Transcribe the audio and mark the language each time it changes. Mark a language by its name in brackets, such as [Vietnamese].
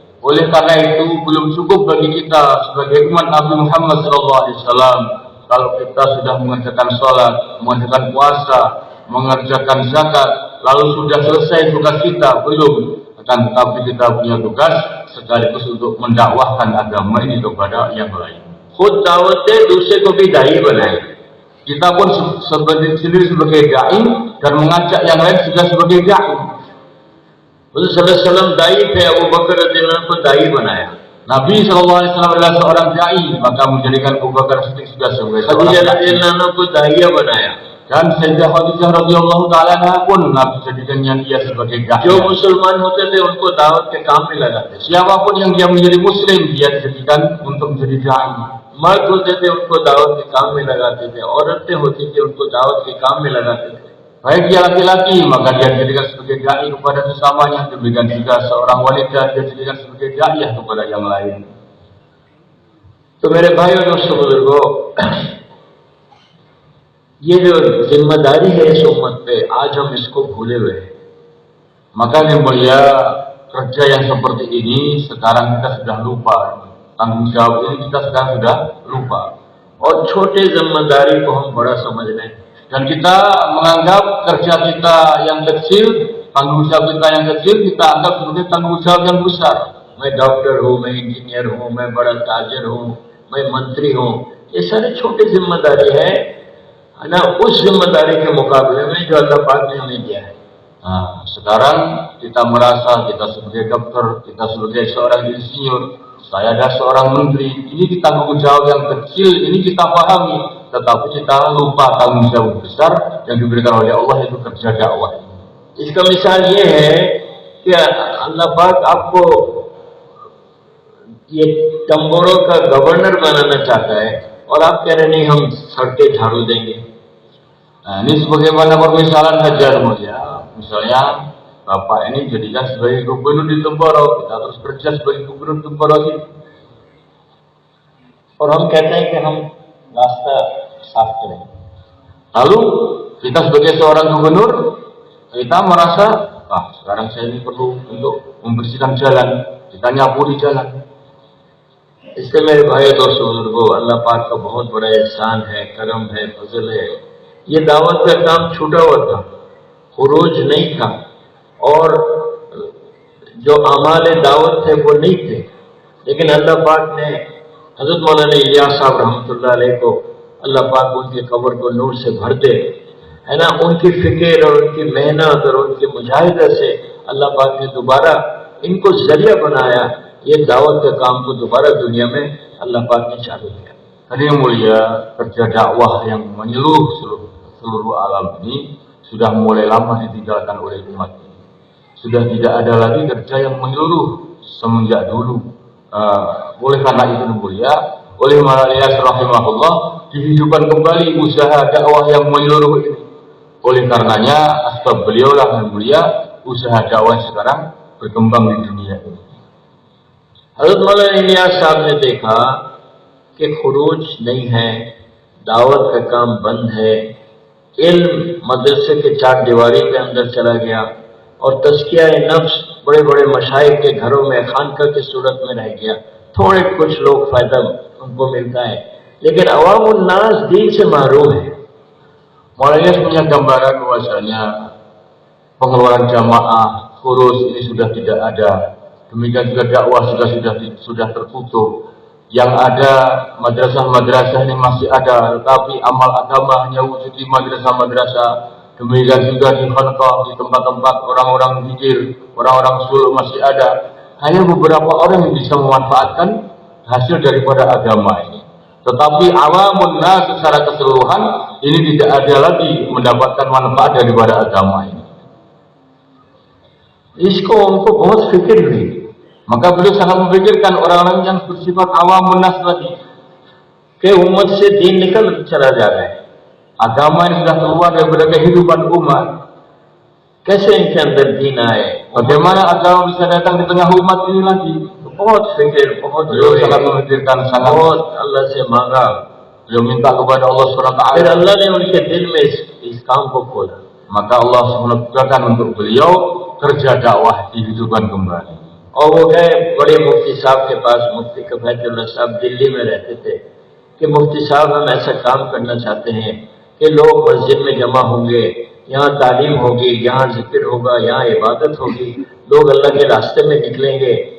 [Indonesian] Oleh karena itu belum cukup bagi kita sebagai umat Nabi Muhammad SAW kalau kita sudah mengerjakan sholat, mengerjakan puasa, mengerjakan zakat, lalu sudah selesai tugas kita, belum. Akan tetapi kita punya tugas sekaligus untuk mendakwahkan agama ini kepada yang lain. [Hindi] खुद दावत दे, दूसरे को भी दाई बनाए। [Indonesian] Kita pun sendiri sebagai dai dan mengajak yang lain juga sebagai dai. [Hindi] हुज़ूर सल्लल्लाहु अलैहि वसल्लम दाई थे, अबू बकर रज़ियल्लाहु अन्हु को दाई बनाया। [Indonesian] Nabi SAW adalah seorang dai, maka menjadikan Abu Bakar Siddiq juga sebagai seorang [Hindi] Khadija [Indonesian] dai. [Hindi] रज़ियल्लाहु अन्हा को दाइया बनाया। [Indonesian] Dan Sayyidah Khadijah radhiyallahu ta'ala anha pun Nabi jadikannya dia sebagai dai. [Hindi] जो मुसलमान होते थे उनको दावत के काम में लगाते थे। [Indonesian] Siapapun yang dia menjadi muslim, dia dijadikan untuk menjadi dai. [Hindi] मर्द होते थे उनको दावत के काम में लगाते थे, औरतें होती थी उनको दावत के काम में लगाते थे। [Indonesian] Baik dia laki-laki, maka dia dijadikan sebagai dai kepada sesamanya. Demikian juga seorang wanita, dia dijadikan sebagai dai kepada yang lain. [Hindi] तो मेरे भाइयों दोस्तों बुजुर्गों, ये जो जिम्मेदारी है इस उम्मत पे, आज हम इसको भूले हुए हैं। [Indonesian] Maka yang mulia, kerja yang seperti ini sekarang kita sudah lupa. Tanggung jawab ini kita sekarang sudah lupa. [Hindi] और छोटे जिम्मेदारी को हम बड़ा समझ रहे हैं। [Indonesian] Dan kita menganggap kerja kita yang kecil, tanggung jawab kita yang kecil, kita anggap sebagai tanggung jawab yang besar. [Hindi] मैं डॉक्टर हूँ, मैं इंजीनियर हूँ, मैं बड़ा ताजर हूँ, मैं मंत्री हूँ, ये सारे छोटे जिम्मेदारी है ना, उस जिम्मेदारी के मुकाबले में जो अल्लाह पाक ने हमें दिया है। [Indonesian] Nah, sekarang kita merasa kita sebagai dokter, kita sebagai seorang insinyur, saya adalah seorang menteri, ini kita tanggung jawab yang kecil, ini kita pahami, tetapi kita lupa tanggung jawab besar yang diberikan oleh Allah, yaitu kerja dakwah. [Hindi] इसका मिसाल ये है कि अल्लाह पाक आपको ये तंबोरों का governor बनाना चाहता है और आप कह रहे नहीं हम सड़कें झाड़ू देंगे। [Indonesian] Nah, ini sebagaimana permisalan saja ya. Misalnya Bapak ini jadikan sebagai gubernur di Temboro, kita terus kerja sebagai gubernur Temboro ini. [Hindi] और हम कहते हैं कि हम रास्ता साफ करें. [Indonesian] Lalu kita sebagai seorang gubernur, kita merasa, sekarang saya ini perlu untuk membersihkan jalan, kita nyapuri jalan. [Hindi] इससे मेरे भाई दोस्तों बुजुर्गों, अल्लाह पाक का बहुत बड़ा एहसान है, करम है, फजल है. ये दावत का काम छूटा हुआ था, खुरूज नहीं था, और जो अमाल दावत थे वो नहीं थे, लेकिन अल्लाह पाक ने हजरत मौलाना इलियास साहब रहमतुल्लाह अलैह को, अल्लाह पाक उनके कब्र को नूर से भर दे, है ना. उनकी फिक्र और उनकी मेहनत और उनकी मुजाहिदा से अल्लाह पाक ने दोबारा इनको जरिया बनाया. ये दावत के काम को दोबारा दुनिया में अल्लाह पाक ने चालू किया. [Indonesian] Tadi yang mulia, kerja dakwah yang menyeluruh seluruh alam ini sudah mulai lama ditinggalkan oleh umat ini. Sudah tidak ada lagi kerja yang menyeluruh semenjak dulu. Oleh karena itu yang mulia, oleh Malayas rahimahullah, dihidupkan kembali usaha dakwah yang menyeluruh ini. Oleh karenanya, asbab beliau lah yang mulia, usaha dakwah sekarang berkembang di dunia ini. [Hindi] हज़रत मौलाना इलियास साहब ने देखा कि खुरूज नहीं है, दावत का काम बंद है, इल्म मदरसे के चार दीवारी के अंदर चला गया, और तज़किया नफ्स बड़े बड़े मशाइख के घरों में खानका की सूरत में रह गया. थोड़े कुछ लोग फायदा उनको मिलता है, लेकिन अवामुन नास दीन से महरूम है. [Indonesian] Malayas punya gambaran bahwasanya pengeluaran jamaah, khurus ini sudah tidak ada. Demikian juga dakwah sudah tertutup. Yang ada madrasah-madrasah ini masih ada, tetapi amal agama hanya wujud di madrasah-madrasah. Demikian juga di khanqah, di tempat-tempat orang-orang zikir, orang-orang suluk masih ada. Hanya beberapa orang yang bisa memanfaatkan hasil daripada agama ini. Tetapi awamun nas secara keseluruhan ini tidak ada lagi mendapatkan manfaat daripada agama ini. [Hindi] इसको उनको बहुत फिक्र हुई. [Indonesian] Maka beliau sangat memikirkan orang-orang yang bersifat awamun nas tadi, [Hindi] कि उम्मत से दीन निकल चला जा रहा है. [Indonesian] agama yang sudah keluar daripada kehidupan umat, [Hindi] कैसे इनके अंदर दीन आए. [Indonesian] bagaimana agama bisa datang di tengah umat ini lagi? [Hindi] बहुत फिक्र, बहुत [Indonesian] Beliau sangat memikirkan, [Hindi] बहुत अल्लाह से मांगा. [Indonesian] beliau minta kepada Allah SWT. [Hindi] फिर अल्लाह ने उनके दिल में इस काम को खोला. [Indonesian] Maka Allah SWT untuk beliau kerja dakwah dihidupkan kembali. [Hindi] और वो गए बड़े मुफ्ती साहब के पास. मुफ्ती कफायतुल्लाह साहब दिल्ली में रहते थे कि मुफ्ती साहब हम ऐसा काम करना चाहते हैं कि लोग मस्जिद में जमा होंगे, यहाँ तालीम होगी, यहाँ जिक्र होगा, यहाँ इबादत होगी, लोग अल्लाह के रास्ते में निकलेंगे.